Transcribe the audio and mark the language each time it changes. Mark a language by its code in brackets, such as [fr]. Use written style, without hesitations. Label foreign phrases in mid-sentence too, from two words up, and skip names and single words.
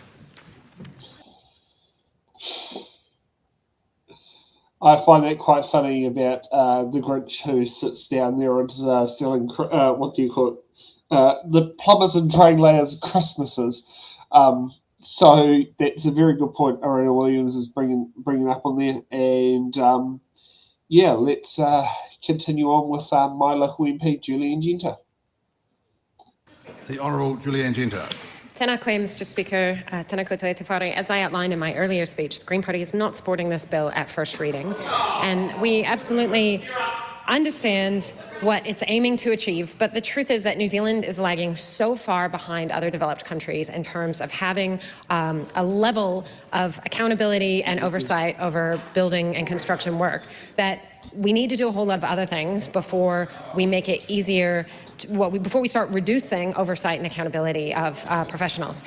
[en] I find that quite funny about the Grinch who sits down there and stealing, the plumbers and drainlayers Christmases. So that's a very good point Arena Williams is bringing up on there. And let's continue on with my local MP, Julian Genter. The Honourable Julian Genter. [mi] Tēnā koe, [en] Mr. Speaker. [mi] Tēnā koutou te whare. [en] As I outlined in my earlier speech, the Green Party is not supporting this bill at first reading. And we absolutely understand what it's aiming to achieve, but the truth is that New Zealand is lagging so far behind other developed countries in terms of having a level of accountability and oversight over building and construction work that we need to do a whole lot of other things before we make it easier before we start reducing oversight and accountability of professionals.